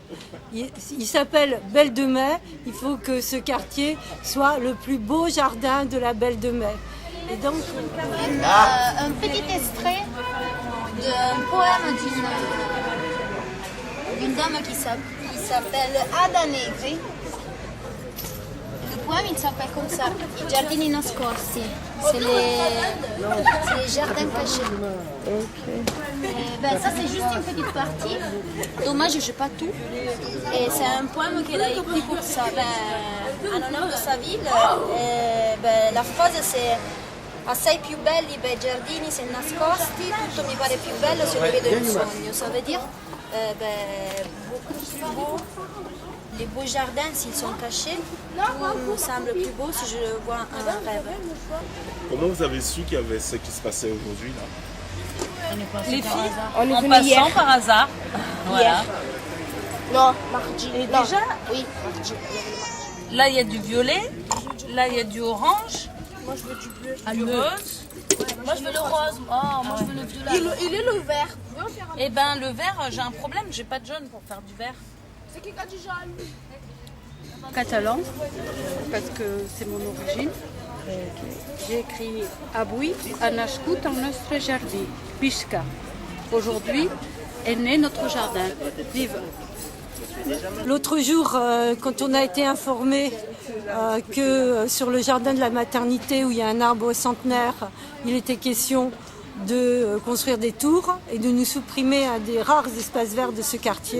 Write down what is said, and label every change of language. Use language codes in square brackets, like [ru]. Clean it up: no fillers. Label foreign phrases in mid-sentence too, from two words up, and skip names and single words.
[fr] Il s'appelle Belle de Mai, il faut que ce quartier soit le plus beau jardin de la Belle de Mai. Et donc... un petit extrait d'un poème d'une dame qui s'appelle Ada Negri. Le poème, il s'appelle comme ça, [it] I giardini nascosti. [fr] C'est les jardins cachés. Ça, c'est juste une petite partie. Dommage, je n'ai pas tout. Et c'est un poème qu'elle a écrit pour ça. En honneur de sa ville. La phrase, c'est [it] Assai più belli i bei giardini se nascosti, tutto mi pare più bello se lo vedo in sogno. [fr] Ça veut dire beaucoup plus beau. Les beaux jardins, s'ils sont cachés, tout me semble plus beau si je vois un rêve. Comment vous avez su qu'il y avait ce qui se passait aujourd'hui là? Les filles, En passant par hasard. Voilà. Non, mardi. Et Non. déjà, oui, mardi. là il y a du violet, là il y a du orange, Moi, je veux du bleu. du rose. Moi, je veux le rose. Oh, moi, je veux le violet. Il est le vert. Et ben le vert, j'ai un problème, j'ai pas de jaune pour faire du vert. C'est qui a du jaune? Catalan, parce que c'est mon origine. J'ai écrit [ca] Avui a nascut al nostre jardí, [fr] Pisca. Aujourd'hui est né notre jardin. Vive! L'autre jour, quand on a été informé que sur le jardin de la maternité où il y a un arbre centenaire, il était question de construire des tours et de nous supprimer un des rares espaces verts de ce quartier.